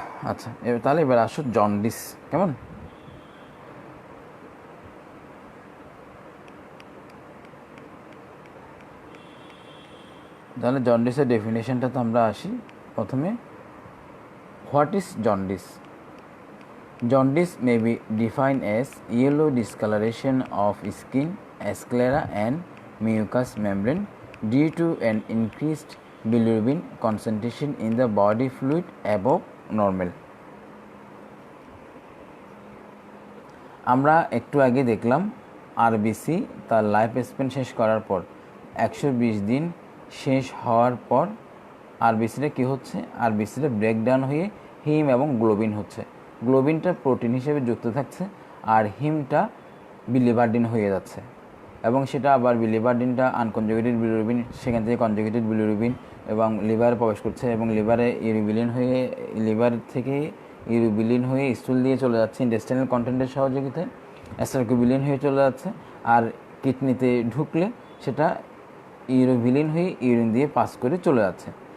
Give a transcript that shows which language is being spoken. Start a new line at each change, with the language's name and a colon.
Bangla: আচ্ছা তাহলে এবার আসো জন্ডিস, কেমন? তাহলে জন্ডিসের ডেফিনেশনটা তো আমরা আসি প্রথমে।
English: What is jaundice? Jaundice may be defined as yellow discoloration of skin, sclera and mucous membrane due to an increased bilirubin concentration in the body fluid above normal.
Bangla: আমরা একটু আগে দেখলাম আরবিসি তার লাইফ স্প্যান শেষ করার পর 120 দিন শেষ হওয়ার পর আরবিসিটা কী হচ্ছে, আরবিসিটা ব্রেকডাউন হয়ে হিম এবং গ্লোবিন হচ্ছে। গ্লোবিনটা প্রোটিন হিসেবে যুক্ত থাকছে আর হিমটা বিলিভারডিন হয়ে যাচ্ছে, এবং সেটা আবার বিলিভারডিনটা আনকনজুগেটেড বিলিরুবিন, সেখান থেকে কনজুগেটেড বিলিরুবিন এবং লিভারে প্রবেশ করছে এবং লিভারে ইউরিবিলিন হয়ে, লিভার থেকে ইউরিবিলিন হয়ে স্টুল দিয়ে চলে যাচ্ছে ইন্টেস্টাইনাল কন্টেন্টের সহযোগিতায়, অ্যাস্টারকোবিলিন হয়ে চলে যাচ্ছে, আর কিডনিতে ঢুকলে সেটা ইউরিবিলিন হয়ে ইউরিন দিয়ে পাস করে চলে যাচ্ছে।